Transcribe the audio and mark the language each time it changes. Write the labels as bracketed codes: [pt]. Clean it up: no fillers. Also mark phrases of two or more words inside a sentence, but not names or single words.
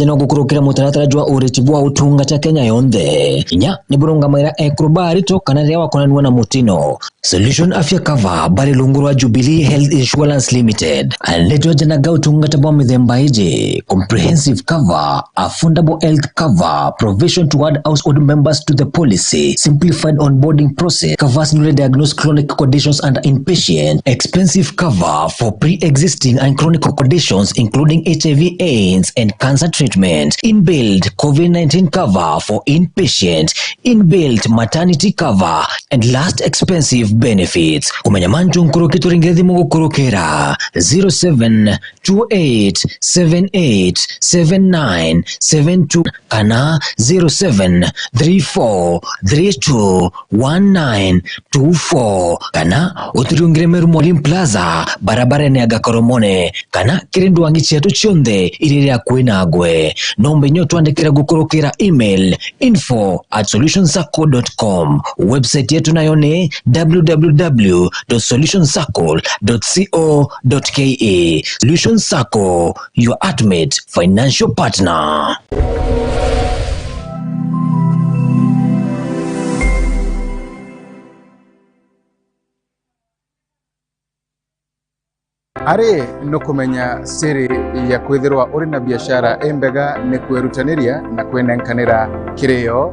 [mer] no gukurukira mutaratara jwa ureti bwa utungata Kenya yonde inya ni burunga maira ekrobari to kana rewa konanwa na mutino Solution Afya Cover bari lungurwa Jubilee Health Insurance Limited aleto jana ga utungata bwa mithemba [en] ije comprehensive cover, affordable health cover, provision to add household members to the policy, simplified onboarding process, covers newly diagnosed chronic conditions and inpatient, expensive cover for pre-existing and chronic conditions including HIV/AIDS and cancer treatment, inbuilt COVID-19 cover for inpatient, inbuilt maternity cover, and last expensive benefits. [mer] Kumenya manju nkurukitu ringezi mungu kurukera 0728787972 kana 0734321924 kana uturiungire Meru Molim Plaza barabara ni agakoromone kana kirindu wangi chetu chionde irire akwinagwe nombe nyoto andikira gukurukira email info@solutionscircle.com website yetu nayo ni www.solutionscircle.co.ke. [en] Solution Circle, your ultimate financial partner. [mer] Ari no kumenya siri ya kwithirwa uri na biashara embega ne kwerutaniria na kwenenkanira kirio.